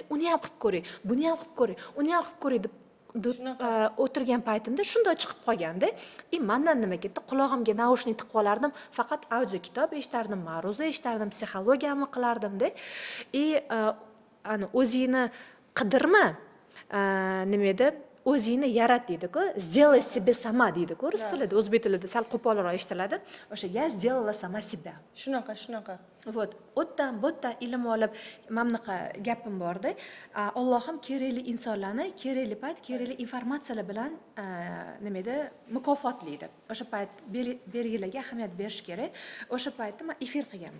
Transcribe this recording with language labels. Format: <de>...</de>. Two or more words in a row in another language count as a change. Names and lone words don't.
<uz>Uni ham qilib ko'ring, buni ham qilib ko'ring, uni ham qilib ko'ring deb o'tirgan paytimda shunday chiqib qolganda, mendan nima ketdi? Qulog'imga naushnik tiqib olardim, faqat audio kitob eshitardim, ma'ruza eshitardim, psixologiyani qilardim-da. O'zingni qidirma, nima edi? O'zingni yarat deydi-ku,</uz> <ru>сделай себе сама</ru> <uz>deydi-ku, rus tilida, o'zbek tilida sal qo'polroq eshitiladi. O'sha</uz> <ru>я сделала сама себя.</ru> <uz>Shunaqa. Вот, o'tdan ilm olib, mamnaqa gapim borda. Allohim kerakli insonlarni kerakli payt, kerakli informatsiyalar bilan nima edi, mukofotlaydi. O'sha payt belgilarga ahamiyat berish kerak. O'sha paytda men efir qilganman.</uz>